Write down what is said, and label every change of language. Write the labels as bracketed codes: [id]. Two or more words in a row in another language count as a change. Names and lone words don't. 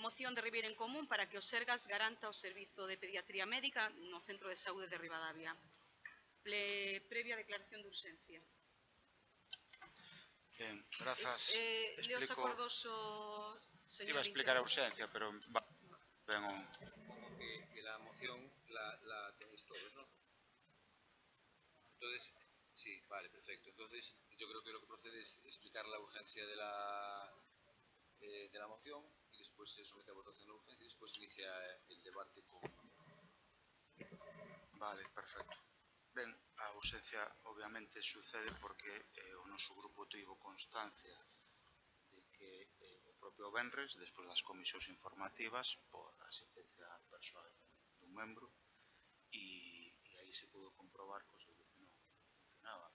[gl] Moción de Ribeira en Común para que o Sergas garanta o servizo de pediatría médica no Centro de Saúde de Ribadavia. previa declaración de urxencia. Ben, grazas. Leo os acordos o señor Iba a explicar a urxencia, pero ben o... [es] Que la moción la tenéis todos, ¿no? Entonces, sí, vale, perfecto. Entonces, yo creo que lo que procede es explicar la urgencia de la moción y después se somete a votación de urgencia y después inicia el debate con... Vale, perfecto. [gl] Ben, a urxencia obviamente sucede porque o noso grupo tivo constancia de que o propio venres, despois das comisións informativas, por asistencia persoal dun membro, e aí se pudo comprobar que o servicio non funcionaba.